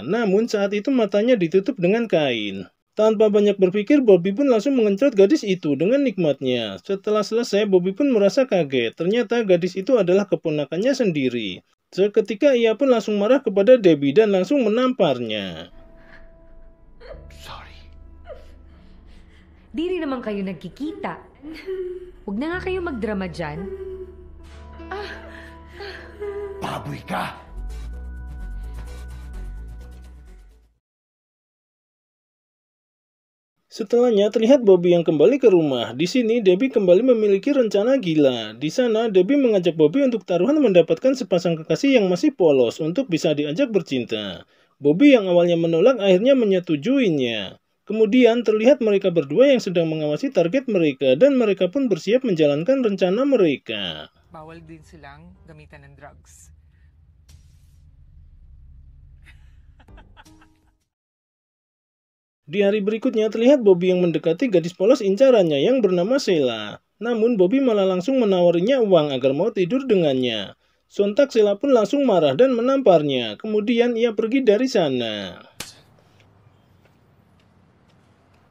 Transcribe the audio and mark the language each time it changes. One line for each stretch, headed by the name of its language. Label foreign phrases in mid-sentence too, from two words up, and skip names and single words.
Indonesian: Namun saat itu matanya ditutup dengan kain. Tanpa banyak berpikir, Bobby pun langsung mengencrot gadis itu dengan nikmatnya. Setelah selesai, Bobby pun merasa kaget. Ternyata gadis itu adalah keponakannya sendiri. Seketika ia pun langsung marah kepada Debbie dan langsung menamparnya.
Filipino: Sorry. Di rin naman kayo nagkikita. Huwag na nga kayo magdrama dyan. Baboy ka!
Indonesian: Setelahnya terlihat Bobby yang kembali ke rumah. Di sini Debbie kembali memiliki rencana gila. Di sana Debbie mengajak Bobby untuk taruhan mendapatkan sepasang kekasih yang masih polos untuk bisa diajak bercinta. Bobby yang awalnya menolak akhirnya menyetujuinya. Kemudian terlihat mereka berdua yang sedang mengawasi target mereka dan mereka pun bersiap menjalankan rencana mereka.
Filipino: Bawal din silang gamitan ng drugs.
Indonesian: Di hari berikutnya terlihat Bobby yang mendekati gadis polos incarannya yang bernama Sheila. Namun Bobby malah langsung menawarinya uang agar mau tidur dengannya. Sontak Sheila pun langsung marah dan menamparnya. Kemudian ia pergi dari sana.